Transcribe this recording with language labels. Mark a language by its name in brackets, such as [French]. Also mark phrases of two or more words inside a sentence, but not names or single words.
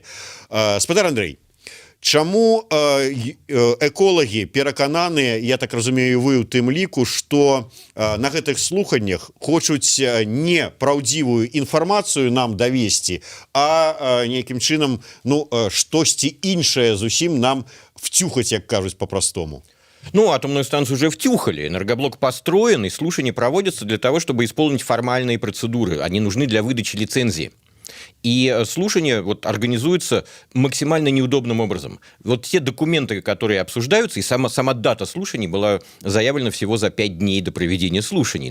[Belarusian] Спадар Андрей, чаму эколагі перакананыя, я так разумею, вы ў тым ліку, што на гэтых слуханнях хочуць не праўдзівую інфармацыю нам давесці, а нейкім чынам, штосьці іншае зусім нам втюхаць, як кажуць по-простому? [Russian] Ну, атомную станцию уже втюхали, энергоблок построен, и слушания проводятся для того, чтобы исполнить формальные процедуры. Они нужны для выдачи лицензии. И слушания организуются максимально неудобным образом. Вот те документы, которые обсуждаются, и сама дата слушаний была заявлена всего за 5 дней до проведения слушаний.